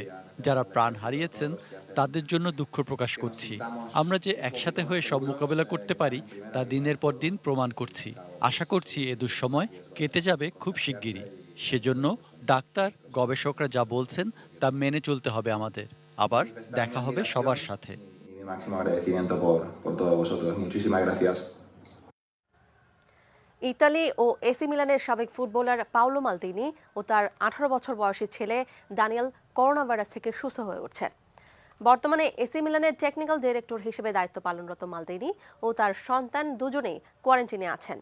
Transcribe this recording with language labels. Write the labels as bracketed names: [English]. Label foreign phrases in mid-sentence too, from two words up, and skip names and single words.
[Bangla] যারা প্রাণ হারিয়েছেন তাদের জন্য দুঃখ প্রকাশ করছি। আমরা যে একসাথে হয়ে সব মোকাবেলা করতে পারি তা দিনের পর দিন প্রমাণ করছি। আশা করছি এ দুঃসময় কেটে যাবে খুব শিগগিরই। সেজন্য ডাক্তার, গবেষকরা যা বলছেন তা মেনে চলতে হবে আমাদের। আবার দেখা হবে সবার সাথে। [Spanish] Y mi máximo agradecimiento por todos vosotros. Muchísimas gracias. [Bangla] ইতালি ও এসি মিলানের সাবেক ফুটবলার পাওলো মালদিনি ও তার 18 বছর বয়সী ছেলে দানিয়েল করোনা ভাইরাস থেকে সুস্থ হয়ে উঠছেন। বর্তমানে এসি মিলানের টেকনিক্যাল ডিরেক্টর হিসেবে দায়িত্ব পালনরত মালদিনি ও তার সন্তান দুজনেই কোয়ারেন্টিনে আছেন।